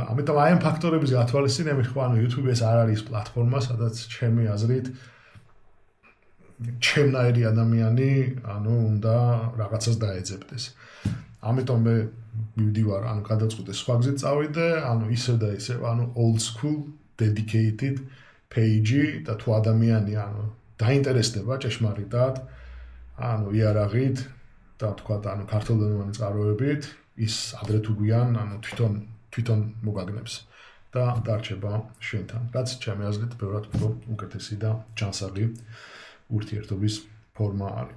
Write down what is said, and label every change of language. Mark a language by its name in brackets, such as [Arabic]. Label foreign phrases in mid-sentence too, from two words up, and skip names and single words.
[Georgian] ამიტომ აი ამ ფაქტორების გათვალისწინებით ხო ანუ YouTube ეს არ არის პლატფორმა, სადაც ჩემი აზრით ჩემნაირი ადამიანი ანუ უნდა რაღაცას დაეძებდეს. ამიტომ მე მივდივარ, ანუ გადავწყვიტე სხვა გზით წავიდე, ანუ ისევ და ისევ, ანუ [English] old school dedicated page [Georgian] და თუ ადამიანი ანუ დაინტერესდება ჭეშმარიტად, ანუ იარაღით და თქვა ანუ ქართულენოვანი წყაროებით, ის ადრე თუ გვიან, ანუ თვითონ მოგაგნებს და დარჩება შენთან. რაც ჩემი აზრით ბევრად უფრო უკეთესი და ჯანსაღი ურთიერთობის ფორმა არის.